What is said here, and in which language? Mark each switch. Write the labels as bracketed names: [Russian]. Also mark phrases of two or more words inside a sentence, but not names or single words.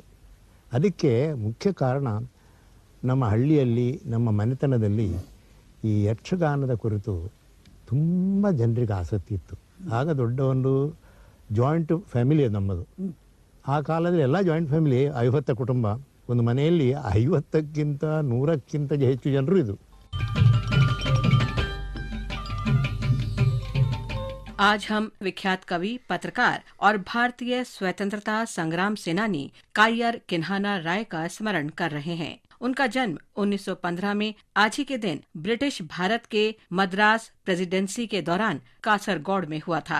[Kannada] ಅದಕ್ಕೆ ಮುಖ್ಯ ಕಾರಣ ನಮ್ಮ ಹಳ್ಳಿಯಲ್ಲಿ ನಮ್ಮ ಮನೆತನದಲ್ಲಿ ಈ ಯಕ್ಷಗಾನದ ಕುರಿತು ತುಂಬ ಜನರಿಗೆ ಆಸಕ್ತಿ ಇತ್ತು. ಆಗ ದೊಡ್ಡ ಒಂದು [English] joint family [Kannada] ನಮ್ಮದು. ಆ ಕಾಲದಲ್ಲಿ ಎಲ್ಲ [English] joint family [Kannada] 50 ಕುಟುಂಬ, ಒಂದು ಮನೆಯಲ್ಲಿ 50ಕ್ಕಿಂತ 100ಕ್ಕಿಂತ ಹೆಚ್ಚು ಜನರು ಇದ್ದರು. [Hindi] आज हम विख्यात कवि, पत्रकार और भारतीय स्वतंत्रता संग्राम सेनानी कायर किन्हाना राय का स्मरण कर रहे हैं। उनका जन्म 1915 में आज ही के दिन ब्रिटिश भारत के मद्रास प्रेसिडेंसी के दौरान कासरगौड़ में हुआ था।